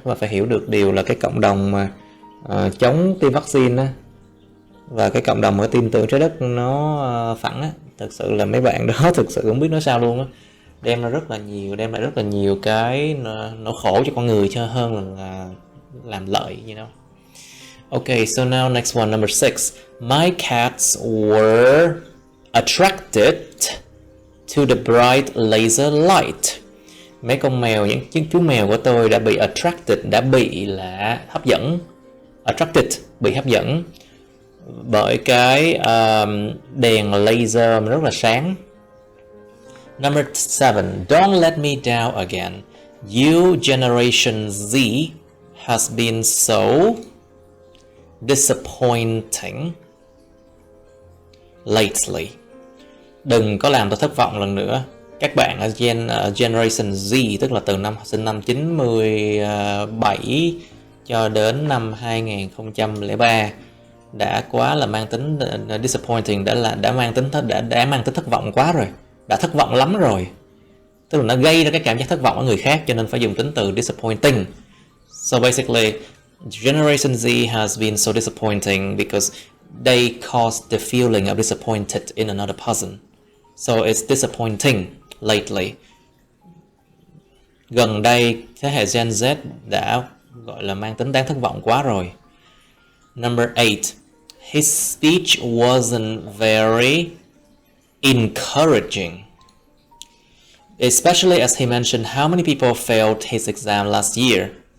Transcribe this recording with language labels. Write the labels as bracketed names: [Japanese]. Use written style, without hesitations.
[Vietnamese] Và phải hiểu được điều là cái cộng đồng mà chống tiêm vaccine á, và cái cộng đồng mà tin tưởng trái đất nó phẳng á, thực sự là mấy bạn đó thực sự không biết nói sao luôn á, đem lại rất là nhiều cái nỗi khổ cho con người cho hơn là làm lợi, [English] you know. Okay, so now next one, number 6. My cats were attracted to the bright laser light. [Vietnamese] Mấy con mèo, những chú mèo của tôi đã bị attracted, đã bị là hấp dẫn. Attracted, bị hấp dẫn bởi cái đèn laser rất là sáng. [English] Number 7. Don't let me down again. You Generation Z has been so disappointing lately. [Vietnamese] Đừng có làm tôi thất vọng lần nữa. Các bạn ở Generation Z, tức là từ sinh năm 97 cho đến năm 2003 đã quá là mang tính disappointing, đã mang tính thất vọng quá rồi, đã thất vọng lắm rồi. Tức là nó gây ra cái cảm giác thất vọng ở người khác, cho nên phải dùng tính từ disappointing. [English] So basically, Generation Z has been so disappointing because they caused the feeling of disappointed in another person. So it's disappointing lately. [Vietnamese] Gần đây, thế hệ Gen Z đã gọi là mang tính đáng thất vọng quá rồi. [English] Number 8. His speech wasn't very encouraging, especially as he mentioned how many people failed his exam last year.